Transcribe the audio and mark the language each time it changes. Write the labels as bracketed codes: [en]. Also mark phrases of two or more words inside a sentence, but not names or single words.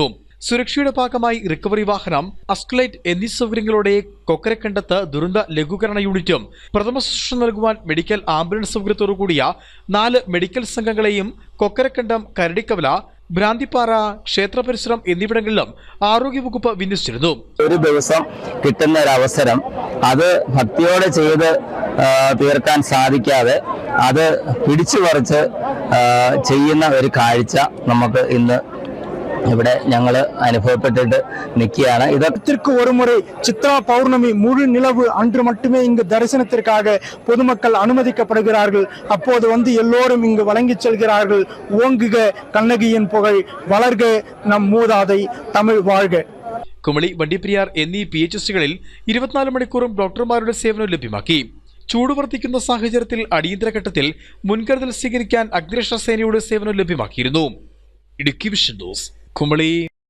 [ml] സുരക്ഷയുടെ ഭാഗമായി റിക്കവറി വാഹനം, അസ്കലേറ്റ് എന്നീ സൗകര്യങ്ങളോടെ കൊക്കരക്കണ്ടത്ത് ദുരന്ത ലഘൂകരണ യൂണിറ്റും പ്രഥമ ശുശ്രൂഷ നൽകുവാൻ മെഡിക്കൽ ആംബുലൻസ് സൗകര്യത്തോടുകൂടിയ 4 മെഡിക്കൽ സംഘങ്ങളെയും കൊക്കരക്കണ്ടം, കരടിക്കവല, ഭ്രാന്തിപ്പാറ, ക്ഷേത്ര പരിസരം എന്നിവിടങ്ങളിലും ആരോഗ്യവകുപ്പ് വിന്യസിച്ചിരുന്നു. ഒരു ദിവസം കിട്ടുന്ന ഒരു അവസരം അത് ഭക്തിയോടെ ചെയ്ത് തീർക്കാൻ സാധിക്കാതെ അത് പിടിച്ചു പറിച്ച് ചെയ്യുന്ന ഒരു കാഴ്ച നമുക്ക് ഇന്ന് ഇവിടെ ഞങ്ങൾ അനുഭവപ്പെട്ടിട്ട് நிற்கியான. [ta] இதற்கு ஒரு முறை சித்ரா பௌர்ணமி முழு நிலவு அன்று மட்டுமே இங்கு தரிசனத்திற்காக பொதுமக்கள் அனுமதிக்கப்படுகிறார்கள். அப்போது வந்து எல்லோரும் இங்கு வழங்கி செல்கிறார்கள். ஓங்குக கண்ணகியின் புகழ், வளர்க நம் மூதாதை, தமிழ் வாழ்க. [ml] കുമളി, വണ്ടിപ്പെരിയാർ എന്നീ PHSകളിൽ 24 മണിക്കൂറും ഡോക്ടർമാരുടെ സേവനം ലഭ്യമാക്കി. ചൂട് വർദ്ധിക്കുന്ന സാഹചര്യത്തിൽ അടിയന്തര ഘട്ടത്തിൽ മുൻകരുതൽ സ്വീകരിക്കാൻ അഗ്നിരക്ഷാ സേനയുടെ സേവനം ലഭ്യമാക്കിയിരുന്നു. ഇടുക്കി വിഷൻ ന്യൂസ്, കുമളി.